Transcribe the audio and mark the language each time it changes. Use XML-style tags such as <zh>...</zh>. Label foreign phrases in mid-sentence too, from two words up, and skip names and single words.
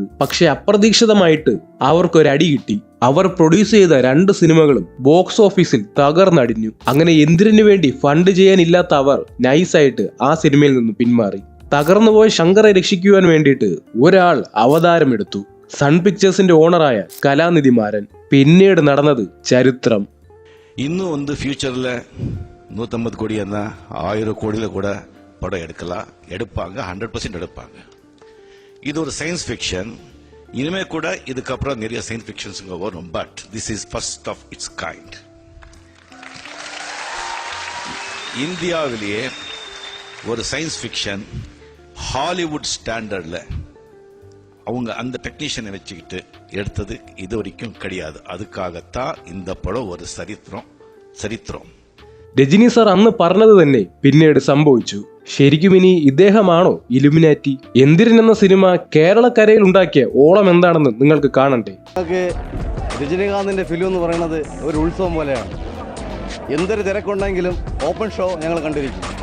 <ml>പക്ഷെ അപ്രതീക്ഷിതമായിട്ട് അവർക്കൊരടി കിട്ടി. അവർ പ്രൊഡ്യൂസ് ചെയ്ത 2 സിനിമകളും</ml> <en>box office</en> <ml>തകർന്നടിഞ്ഞു. അങ്ങനെ എന്തിനു വേണ്ടി ഫണ്ട് ചെയ്യാനില്ലാത്ത അവർ നൈസായിട്ട് ആ സിനിമയിൽ നിന്ന് പിന്മാറി. തകർന്നുപോയ ശങ്കറെ രക്ഷിക്കുവാൻ വേണ്ടിയിട്ട് ഒരാൾ അവതാരമെടുത്തു. സൺ പിക്ചേഴ്സിന്റെ ഓണറായ കലാനിധി മാരൻ. പിന്നീട് നടന്നത് ചരിത്രം.</ml> <ta>இன்னும் ஃபியூச்சர்ல 150 கோடி என்ன 1000 கோடியில கூட படம் எடுப்பாங்க 100% எடுப்பாங்க. இது ஒரு</ta> <en>science fiction.</en> <ta>இனிமே கூட இதுக்கப்புறம் நிறைய</ta> <en>science fictions</en> <ta>வரும்.</ta> <en>But this is first of its kind.</en> <ta>இந்தியாவிலேயே ஒரு</ta> <en>science fiction Hollywood standard</en> <ta>அவங்க அந்த டெக்னீஷியனை வச்சுக்கிட்டு எடுத்தது இது வரைக்கும் கிடையாது. அதுக்காகத்தான் இந்த படம் ஒரு சரித்திரம்.</ta> <ml>രജനി സാർ അന്ന് പറഞ്ഞത് തന്നെ പിന്നീട് സംഭവിച്ചു. ശരിക്കും ഇനി ഇദ്ദേഹമാണോ ഇലുമിനാറ്റി? എന്തിരൻ എന്ന സിനിമ കേരളക്കരയിൽ ഉണ്ടാക്കിയ ഓളം എന്താണെന്ന് നിങ്ങൾക്ക് കാണണ്ടേ? രജനീകാന്തിന്റെ ഫിലിം എന്ന് പറയുന്നത് ഒരു ഉത്സവം പോലെയാണ്. എന്തൊരു തിരക്കുണ്ടെങ്കിലും</ml> <en>open show</en> <ml>ഞങ്ങൾ കണ്ടിരിക്കും.</ml>